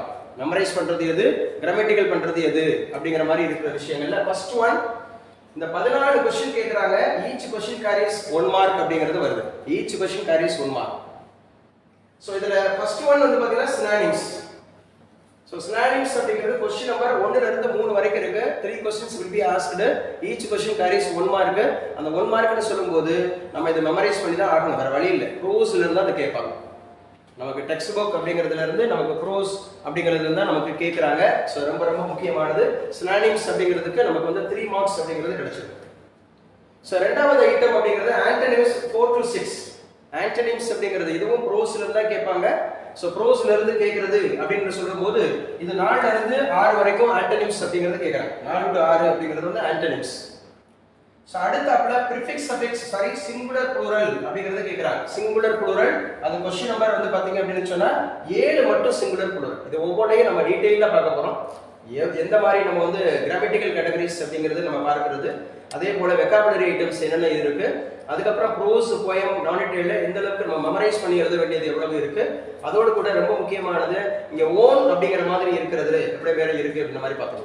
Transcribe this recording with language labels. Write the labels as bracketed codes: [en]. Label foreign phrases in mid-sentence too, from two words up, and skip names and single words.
[ta] மெமரைஸ் பண்றது எது, கிராமட்டிக்கல் பண்றது எது அப்படிங்கிற மாதிரி இருக்கிற விஷயங்கள்ல [en] first one [ta] இந்த 14 क्वेश्चन கேக்குறாங்க. [en] each question carries 1 mark [ta] அப்படிங்கிறது வருது. [en] each question carries 1 mark. [ta] சோ இதுல [en] first one [ta] வந்து பாத்தீங்கன்னா சினானிம்ஸ். [en] So synonyms [ta] அப்படிங்கிறது [en] question number [ta] 1 ல இருந்து 3 வரைக்கும் இருக்கு. [en] 3 questions will be asked. each question carries 1 mark. [ta] அந்த 1 மார்க்னு சொல்லும்போது நம்ம இத மெமரைஸ் பண்ணி தான் ஆகணும். வேற வழி இல்ல. ப்ரோஸ்ல இருந்து அத கேட்பாங்க. நமக்கு [en] text book [ta] அப்படிங்கிறதுல இருந்து நமக்கு ப்ரோஸ் அப்படிங்கிறதுல இருந்து நமக்கு கேக்குறாங்க. சோ ரொம்ப ரொம்ப முக்கியமானது synonyms அப்படிங்கிறதுக்கு நமக்கு வந்து 3 மார்க்ஸ் அப்படிங்கிறது கிடைச்சிருக்கு. சோ இரண்டாவது ஐட்டம் அப்படிங்கிறது [en] antonyms 4 to 6. [ta] antonyms அப்படிங்கிறது இதுவும் ப்ரோஸ்ல இருந்து தான் கேட்பாங்க. சோ ப்ரோஸ்ல இருந்து கேக்குறது அப்படினு சொல்லும்போது இது 4 ல இருந்து 6 வரைக்கும் ஆன்டனிம்ஸ் அப்படிங்கறது கேக்குறாங்க. [en] 4 to 6 [ta] அப்படிங்கிறது வந்து ஆன்டனிம்ஸ். சோ அடுத்தப்பல [en] prefix suffix singular plural [ta] அப்படிங்கறது கேக்குறாங்க. [en] singular plural [ta] அது [en] question number [ta] வந்து பாத்தீங்க அப்படினு சொன்னா 7 மட்டும் [en] singular plural. [ta] இது ஒவ்வொண்ணையும் நம்ம டீடைலா பார்க்க போறோம். எந்த மாதிரி நம்ம வந்து [en] grammatical categories [ta] அப்படிங்கிறது நம்ம பார்க்கிறது. அதே போல [en] vocabulary items [ta] என்னென்ன இருக்கு, அதுக்கு அப்புறம் [en] prose poem [ta] நானிட்டேல எந்த அளவுக்கு நம்ம மெமரைஸ் பண்ணி எழுத வேண்டியது எவ்வளவு இருக்கு, அதோட கூட ரொம்ப முக்கியமானது இங்க ஓன் அப்படிங்கிற மாதிரி இருக்கிறது எப்படி வேற இருக்கு அப்படின்ற மாதிரி பார்த்துக்கணும்.